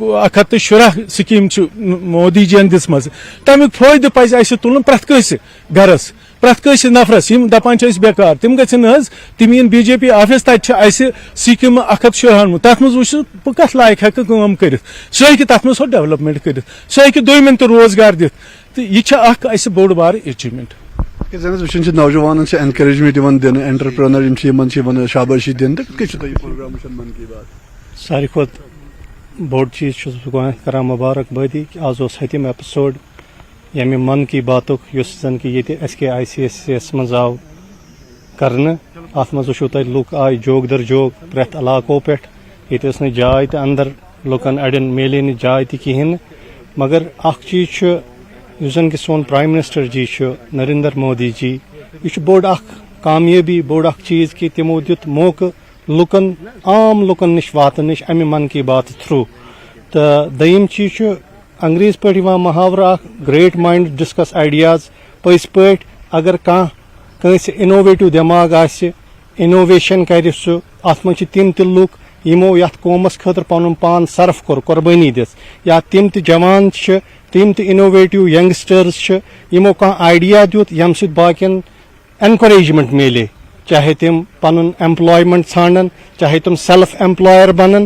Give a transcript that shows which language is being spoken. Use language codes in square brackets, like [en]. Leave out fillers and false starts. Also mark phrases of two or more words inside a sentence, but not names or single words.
[ks] 110 سکیٖم چھِ مودی جی ین دِژمژٕ تمیُک فٲیدٕ پزِ اسہِ تُلُن پرٛٮ۪تھ کٲنٛسہِ گرس پرٛٮ۪تھ کٲنٛسہِ نفرس یِم دپان چھِ أسۍ بیکار تِم گژھن نہٕ حظ تِم یِن بی جے پی آفس تتہِ چھِ اسہِ سکیٖمہٕ 196 تتھ منٛز وٕچھ بہٕ کتھ لایق ہٮ۪کہٕ کٲم کٔرِتھ سُہ ہیٚکہِ تتھ منٛز سۄ ڈیولپمنٹ کٔرِتھ سُہ ہیٚکہِ دویمٮ۪ن تہِ روزگار دِتھ تہٕ یہِ چھِ اکھ اسہِ بوٚڑ بار اچیٖومنٹ وچھان نوجوان انکریجمنٹ دن انٹرپرنر شابٲشی دن تو کتھ پروگرام من کی بات ساروی کھۄتہٕ بوٚڑ چیٖز چھُس بہٕ گۄڈنٮ۪تھ کران مُبارکبٲدی کہِ آز اوس 7م ایپِسوڈ ییٚمہِ من کی باتُک یُس زن کہِ ییٚتہِ SKICS یس منٛز آو کرنہٕ. اتھ منٛز وٕچھو تۄہہِ لُکھ آے جوگ در جوگ پرٛٮ۪تھ علاقو پٮ۪ٹھ. ییٚتہِ ٲس نہٕ جاے تہِ اندر لُکن اڑٮ۪ن میلے نہٕ جاے تہِ کِہیٖنۍ نہٕ. مگر اکھ چیٖز چھُ یُس زن کہِ سون [en] prime minister [ks] جی چھُ نریندر مودی جی, یہِ چھُ بوٚڑ اکھ کامیٲبی, بوٚڑ اکھ چیٖز کہِ تِمو دیُت موقعہٕ لُکن, عام لُکن نِش واتنٕچ امہِ من کی بات تھروٗ. تہٕ دوٚیِم چیٖز چھُ انگریز پٲٹھۍ یِوان محاورٕ اکھ, [en] great mind discuss ideas. [ks] پٔزۍ پٲٹھۍ اگر کانٛہہ کٲنٛسہِ اِنوویٹِو دٮ۪ماغ آسہِ, اِنوویشن کرِ سُہ. اتھ منٛز چھِ تِم تہِ لُکھ یِمو یتھ قومس خٲطرٕ پنُن پان صرف کوٚر, قۄربٲنی دِژ, یا تِم تہِ جوان چھِ, تِم تہِ [en] innovative youngsters [ks] چھِ یِمو کانٛہہ آیڈیا دیُت ییٚمہِ سۭتۍ باقین انکوریجمنٹ میلے, چاہے تِم پنُن ایمپلایمنٹ ژھانڈن, چاہے تِم [en] self employer [ks] بنن.